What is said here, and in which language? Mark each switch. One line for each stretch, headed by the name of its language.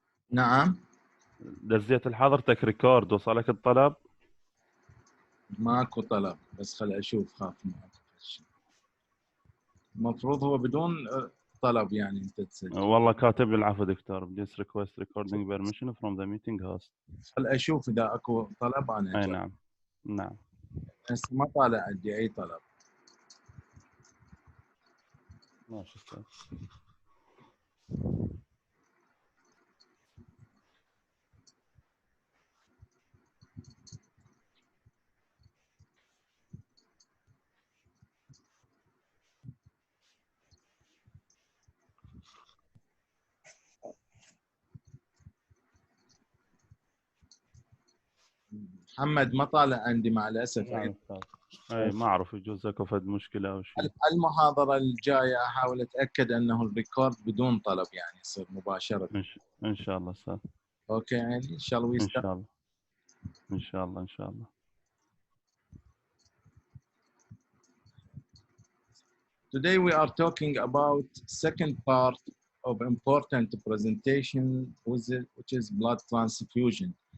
Arabic: نعم. دزيت لحضرتك ريكورد، وصلك الطلب؟ ماكو طلب، بس خل اشوف، خاف ماكو شيء. المفروض هو بدون طلب يعني انت تسجل. والله كاتب لي العفو دكتور.
English: Please request recording permission from the meeting host.
Arabic: خل اشوف اذا اكو طلب انا أي أجاوب. نعم. نعم. هسه ما طالع عندي اي طلب. ماشي أستاذ. محمد ما طالع عندي مع الاسف. نعم أستاذ. أي ما أعرف، يجوز اكو فد مشكلة أو شيء. المحاضرة الجاية احاول اتاكد انه الريكورد بدون طلب، يعني يصير مباشرة. إن شاء الله أستاذ.
English: okay
Arabic: يعني
English: shall we
Arabic: إن
English: start?
Arabic: شاء الله. إن شاء الله. إن شاء الله.
English: Today we are talking about second part of important presentation, which is blood transfusion.